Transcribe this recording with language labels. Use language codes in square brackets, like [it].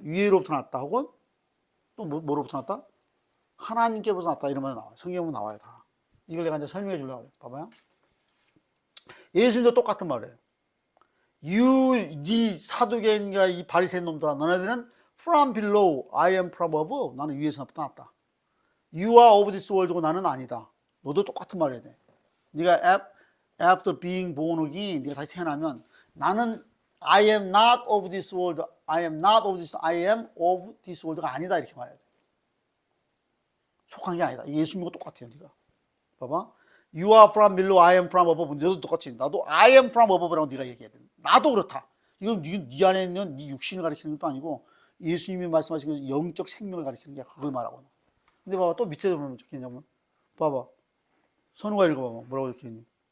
[ko] 위로부터 났다 혹은 또 뭐로부터 났다? 하나님께로부터 났다 이런 말 나와요. 성경에 나와요 다. 이걸 내가 이제 설명해 주려고 해요. 봐봐요. 예수님도 똑같은 말이에요. 네 사두개인과 이 바리새인 놈들아, 너네들은 [en] from below, I am from above. [ko] 나는 위에서부터 났다. [en] You are of this world고 [ko] 나는 아니다. 너도 똑같은 말 해야 돼. [en] 네가 after being born again, [ko] 네가 다시 태어나면 나는 [en] I am not of this world, I am not of this, I am of this world가 [ko] 아니다 이렇게 말해야 돼. 속한 게 아니다. 예수님과 똑같아요. 네가 봐봐. [en] You are from below, I am from above. [ko] 너도 똑같이 나도 [en] I am from above [ko] 라고 네가 얘기해야 돼. 나도 그렇다. 이건 네 안에 있는 네 육신을 가리키는 것도 아니고 예수님이 말씀하신 그 영적 생명을 가리키는 게 그걸 말하고. 근데 봐봐 또 밑에 보면 어떻게 있냐면 봐봐. 선우가 읽어봐봐. 뭐라고 적혀 있니?